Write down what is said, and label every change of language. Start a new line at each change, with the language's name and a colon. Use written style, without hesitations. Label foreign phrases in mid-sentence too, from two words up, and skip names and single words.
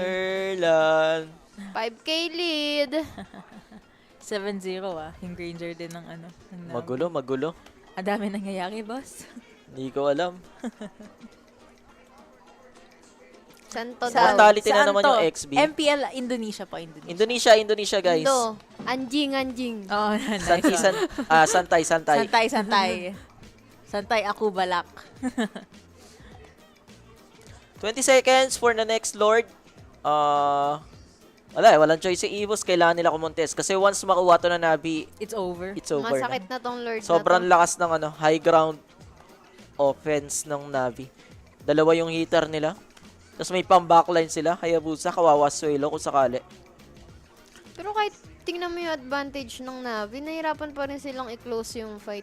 Filipino: Erlan.
English: 5k lead.
Filipino: 7-0 yung Granger din ng ano. Ng Navi. Magulo. Ang dami nangyayari, boss. Hindi ko alam. Santo Saan? daw. Mortality na Saan naman to? yung XB. MPL, Indonesia pa, Indonesia. Indonesia guys.
Indonesian: Indo. Anjing.
English: Oh, nice.
Filipino: Santay. Santay, ako balak.
English: 20 seconds for the next Lord.
Filipino: Walang choice si Evos. Kailangan nila kumontes. Kasi once makuha to na Navi,
English: It's over. it's over
Filipino: Masakit na. na tong Lord Sobrang na to. lakas ng high ground offense ng Navi. Dalawa yung hitter nila. Tapos may pang-backline sila. Hayabusa, kawawa Swalo kung sakali. Pero kahit tingnan mo yung advantage ng Navi, nahirapan pa rin silang i-close yung fight.